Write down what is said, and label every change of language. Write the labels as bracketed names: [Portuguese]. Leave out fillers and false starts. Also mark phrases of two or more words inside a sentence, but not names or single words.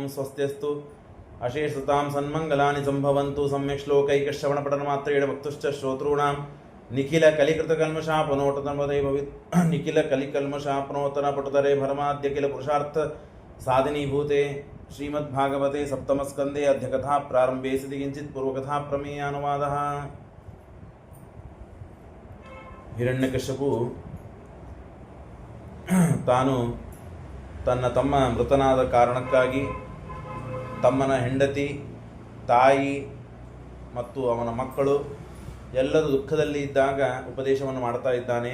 [Sanskrit] स्वस्त्यस्तु अशेषतां सन्मङ्गलानि सम्भवन्तु सम्यक् श्लोकैकश्रवणपठनमात्रेण वक्तुश्च श्रोतॄणां निखिलकलिकल्मषापनोतरे भरमाद्य किल पुरुषार्थ साधिनीभूते श्रीमद्भागवते सप्तमस्कन्धे अद्यकथा प्रारम्भे सिद्धि किञ्चित् पूर्वकथा प्रमेयानुवादः। [Kannada] ಹಿರಣ್ಯಕಶ್ಯಪು ತಾನು ತನ್ನ ತಮ್ಮ ಮೃತನಾದ ಕಾರಣಕ್ಕಾಗಿ ತಮ್ಮನ ಹೆಂಡತಿ, ತಾಯಿ ಮತ್ತು ಅವನ ಮಕ್ಕಳು ಎಲ್ಲರೂ ದುಃಖದಲ್ಲಿ ಇದ್ದಾಗ ಉಪದೇಶವನ್ನು ಮಾಡ್ತಾ ಇದ್ದಾನೆ.